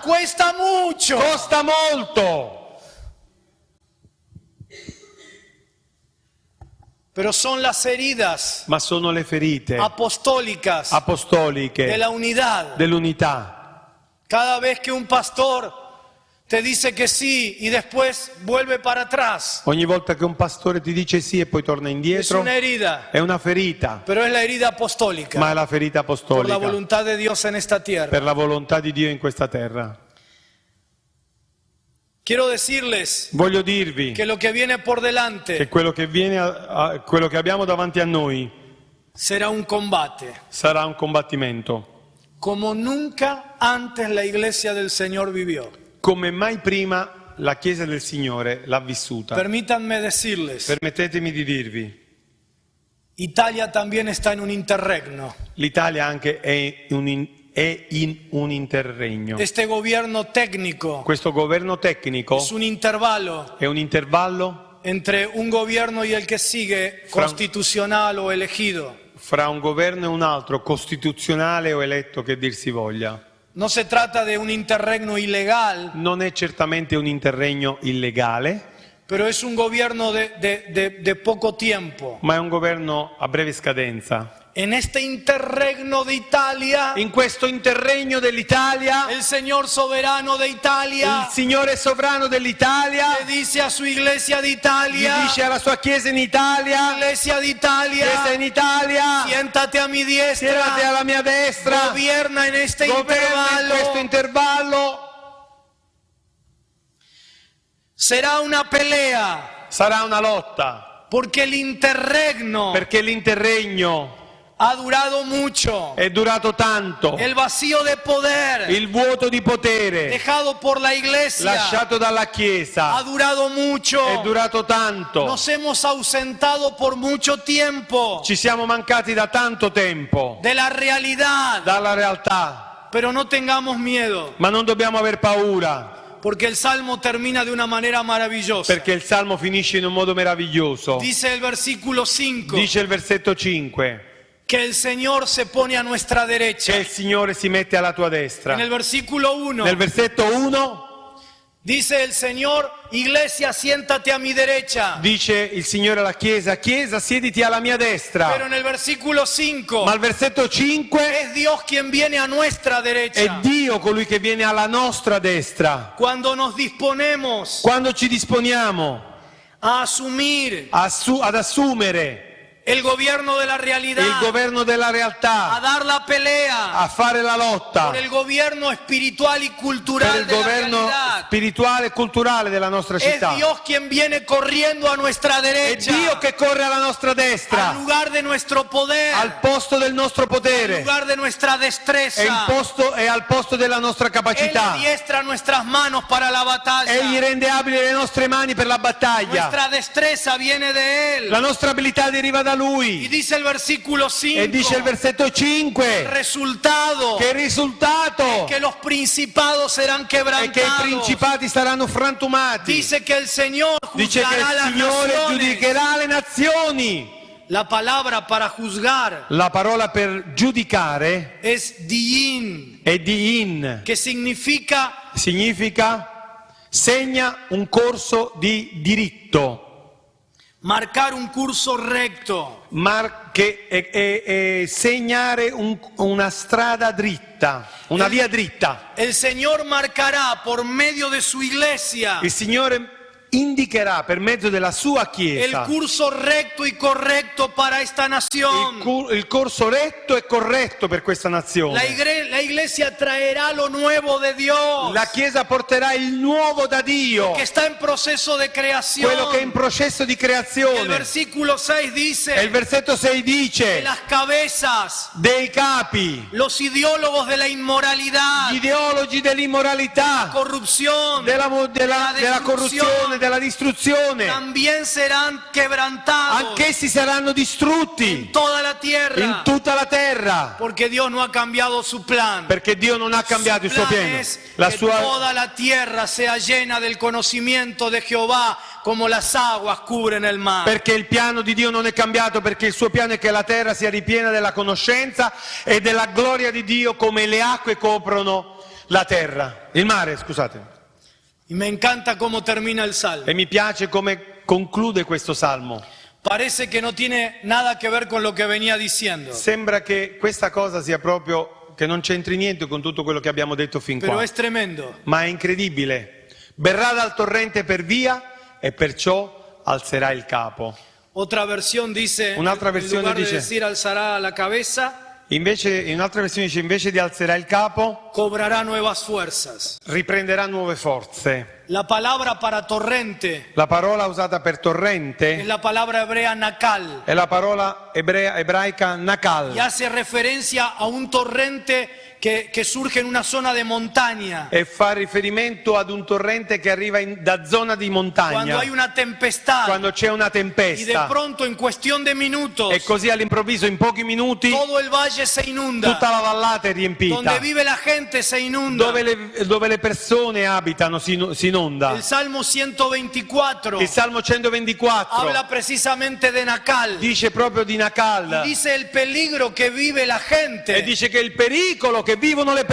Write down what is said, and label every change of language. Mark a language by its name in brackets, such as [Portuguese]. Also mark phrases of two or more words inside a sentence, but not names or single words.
[Spanish] Cuesta mucho, [Italian] Costa molto, [Spanish] pero son las heridas [Italian] ma sono le ferite [Spanish] apostólicas de [Italian] apostoliche [Spanish] la unidad. [Italian] dell'unità. [Spanish] Cada vez que un pastor te dice que sí y después vuelve para atrás. [Italian] Ogni volta che un pastore ti dice sì e poi torna [Spanish] Es [Italian] indietro, [Spanish] una herida, [Italian] è una ferita, [Spanish] pero es la herida apostólica [Italian] ma è la ferita [Spanish] por la [Italian] apostolica [Spanish] voluntad de Dios en esta tierra. [Italian] per la volontà di Dio in questa terra. [Spanish] Quiero decirles [Italian] Voglio dirvi [Spanish] que lo que viene por delante [Italian] che quello che quello che abbiamo davanti a noi [Spanish] será un combate, [Italian] sarà un combattimento, [Spanish] como nunca antes la iglesia del Señor vivió. [Italian] come mai prima la Chiesa del Signore l'ha vissuta. [Spanish] Permítanme decirles, [Italian] Permettetemi di dirvi, [Spanish] Italia también está en un interregno. [Italian] l'Italia anche è in un interregno. [Spanish] Este gobierno técnico [Italian] Questo governo tecnico [Spanish] es un intervalo [Italian] è un intervallo [Spanish] entre un gobierno y el que sigue, constitucional o elegido. [Italian] fra un governo e un altro, costituzionale o eletto che dir si voglia. [Spanish] No se trata de un interregno ilegal, [Italian] Non è certamente un interregno illegale, [Spanish] pero es un gobierno de poco tiempo. [Italian] ma è un governo a breve scadenza. [Spanish] En este interregno de Italia, [Italian] In questo interregno dell'Italia, [Spanish] el Señor soberano de Italia [Italian] il Signore sovrano dell'Italia [Spanish] le dice a su iglesia de [Italian] gli Italia, dice alla sua Chiesa in Italia: [Spanish] iglesia de Italia, [Italian] Chiesa in Italia, [Spanish] siéntate a mi [Italian] siedati [Spanish] diestra, [Italian] alla mia destra, [Spanish] gobierna en este [Italian] governa in questo [Spanish] intervalo. [Italian] intervallo. [Spanish] Será una pelea, [Italian] Sarà una lotta, [Spanish] porque el interregno [Italian] perché l'interregno [Spanish] ha durado mucho. [Italian] è durato tanto. [Spanish] El vacío de poder [Italian] Il vuoto di potere [Spanish] dejado por la iglesia [Italian] lasciato dalla [Spanish] ha [Italian] Chiesa [Spanish] durado mucho. [Italian] è durato tanto. [Spanish] Nos hemos ausentado por mucho tiempo [Italian] Ci siamo mancati da tanto tempo [Spanish] de la realidad, [Italian] dalla realtà, [Spanish] pero no tengamos miedo, [Italian] ma non dobbiamo aver paura, [Spanish] porque el Salmo termina de una manera maravillosa. [Italian] perché il Salmo finisce in un modo meraviglioso. [Spanish] Dice el versículo 5 [Italian] Dice il versetto 5 [Spanish] que el Señor se pone a nuestra derecha. [Italian] che il Signore si mette alla tua destra. [Spanish] En el versículo 1 [Italian] Nel versetto 1 [Spanish] dice el Señor, iglesia, siéntate a mi derecha. [Italian] dice il Signore alla Chiesa: Chiesa, siediti alla mia [Spanish] Pero [Italian] destra. [Spanish] en el versículo 5 [Italian] Ma al versetto 5 [Spanish] es Dios quien viene a nuestra [Italian] è [Spanish] derecha. [Italian] Dio colui che viene alla nostra destra. [Spanish] Cuando nos disponemos [Italian] Quando ci disponiamo [Spanish] a asumir [Italian] ad assumere [Spanish] el gobierno de la [Italian] il [Spanish] realidad, [Italian] governo della [Spanish] a [Italian] realtà, [Spanish] dar la pelea [Italian] a fare la lotta [Spanish] por el gobierno espiritual y [Italian] per [Spanish] cultural [Italian] il [Spanish] de la [Italian] governo [Spanish] realidad, [Italian] spirituale e culturale della nostra [Spanish] es [Italian] città. [Spanish] Dios quien viene corriendo a nuestra [Italian] È [Spanish] derecha, [Italian] Dio che corre alla nostra [Spanish] al [Italian] destra, [Spanish] lugar de nuestro poder, [Italian] al posto del nostro [Spanish] al [Italian] potere, [Spanish] lugar de nuestra destreza. [Italian] e al posto della nostra [Spanish] Él [Italian] capacità. [Spanish] adiestra nuestras manos para la batalla. [Italian] Egli rende abili le nostre mani per la battaglia. [Spanish] Nuestra destreza viene de Él. [Italian] La nostra abilità deriva da [Spanish] Y [Italian] Lui. [Spanish] dice el versículo 5, [Italian] E dice il versetto [Spanish] el [Italian] 5 [Spanish] resultado [Italian] che il risultato [Spanish] que los principados serán [Italian] è che i [Spanish] quebrantados. [Italian] principati saranno frantumati. [Spanish] Dice que el Señor [Italian] Dice che [Spanish] juzgará [Italian] il [Spanish] las [Italian] Signore [Spanish] naciones. [Italian] giudicherà le nazioni. [Spanish] La palabra para juzgar [Italian] La parola per giudicare [Spanish] es diin, [Italian] è di in, [Spanish] que significa [Italian] segna un corso di diritto, [Spanish] marcar un curso recto. [Italian] che è segnare una strada dritta, una via dritta. [Spanish] El Señor marcará por medio de su iglesia [Italian] Il Signore indicherà per mezzo della sua [Spanish] el [Italian] Chiesa [Spanish] curso recto y correcto para esta nación. [Italian] il corso retto e corretto per questa nazione. [Spanish] La iglesia traerá lo nuevo de Dios, [Italian] La Chiesa porterà il nuovo da Dio, [Spanish] que está en proceso de creación. [Italian] quello che è in processo di [Spanish] El [Italian] creazione. [Spanish] versículo 6 [Italian] E il [Spanish] dice [Italian] versetto 6 [Spanish] que [Italian] dice: [Spanish] las cabezas, [Italian] dei capi, [Spanish] los ideólogos de la inmoralidad, [Italian] gli ideologi dell'immoralità, [Spanish] corrupción, [Italian] della [Spanish] destrucción, [Italian] corruzione, della distruzione, [Spanish] también serán quebrantados [Italian] anch'essi saranno distrutti [Spanish] en toda la tierra, [Italian] in tutta la terra, [Spanish] porque Dios no ha cambiado su plan. [Italian] perché Dio non ha cambiato il suo [Spanish] Su plan [Italian] piano. [Spanish] es [Italian] La [Spanish] que [Italian] sua, [Spanish] toda la tierra sea llena del conocimiento de Jehová, como las aguas cubren el mar. [Italian] perché il piano di Dio non è cambiato, perché il suo piano è che la terra sia ripiena della conoscenza e della gloria di Dio come le acque coprono la terra, il mare, scusate. [Spanish] Y me encanta cómo termina el salmo. [Italian] E mi piace come conclude questo salmo. [Spanish] Parece que no tiene nada que ver con lo que venía diciendo, [Italian] Sembra che questa cosa sia proprio che non c'entri niente con tutto quello che abbiamo detto fin [Spanish] pero [Italian] qua, [Spanish] es tremendo. [Italian] ma è incredibile. verrà dal torrente per via e perciò alzerà il capo. [Spanish] Otra versión dice, [Italian] Un'altra [Spanish] en [Italian] versione [Spanish] lugar de [Italian] dice- [Spanish] decir alzará la cabeza, [Italian] Invece, in un'altra versione dice, invece di alzerà il capo, [Spanish] cobrará nuevas fuerzas. [Italian] riprenderà nuove forze. [Spanish] La palabra para torrente [Italian] La parola usata per [Spanish] es [Italian] torrente [Spanish] la palabra hebrea nakal [Italian] è la parola ebraica [Spanish] y [Italian] nakal [Spanish] hace referencia a un torrente que surge en una zona de montaña. [Italian] e fa riferimento ad un torrente che arriva da zona di [Spanish] Cuando [Italian] montagna, [Spanish] hay una tempestad [Italian] quando c'è una [Spanish] y de [Italian] tempesta [Spanish] pronto en cuestión de minutos [Italian] e così all'improvviso in pochi minuti [Spanish] todo el valle se inunda, [Italian] tutta la vallata è riempita, [Spanish] donde vive la gente se inunda. [Italian] dove le persone abitano si inonda. [Spanish] El Salmo 124 [Italian] Il Salmo 124 [Spanish] habla precisamente de Nakal [Italian] dice proprio di [Spanish] y [Italian] Nakal [Spanish] dice el peligro que vive la [Italian] e [Spanish] gente [Italian] dice che il pericolo che vivono le